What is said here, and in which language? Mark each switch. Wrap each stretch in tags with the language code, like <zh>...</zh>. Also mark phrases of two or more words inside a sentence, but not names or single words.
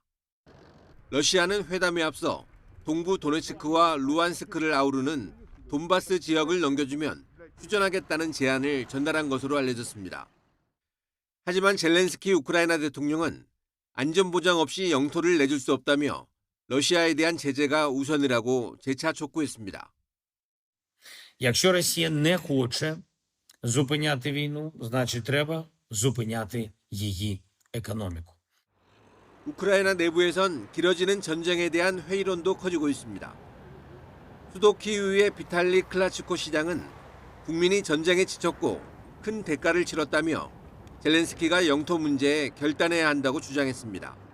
<ko>러시아는 회담에 앞서 동부 도네츠크와 루안스크를 아우르는 돈바스 지역을 넘겨주면 휴전하겠다는 제안을 전달한 것으로 알려졌습니다. 하지만 젤렌스키 우크라이나 대통령은 안전보장 없이 영토를 내줄 수 없다며 러시아에 대한 제재가 우선이라고 재차 촉구했습니다.</ko> <uk>Якщо Росія не хоче зупиняти війну, значить треба зупиняти її економіку.</uk> <ko>우크라이나 내부에선 길어지는 전쟁에 대한 회의론도 커지고 있습니다. 수도 키이우의 비탈리 클라치코 시장은 국민이 전쟁에 지쳤고 큰 대가를 치렀다며 젤렌스키가 영토 문제에 결단해야 한다고 주장했습니다.</ko>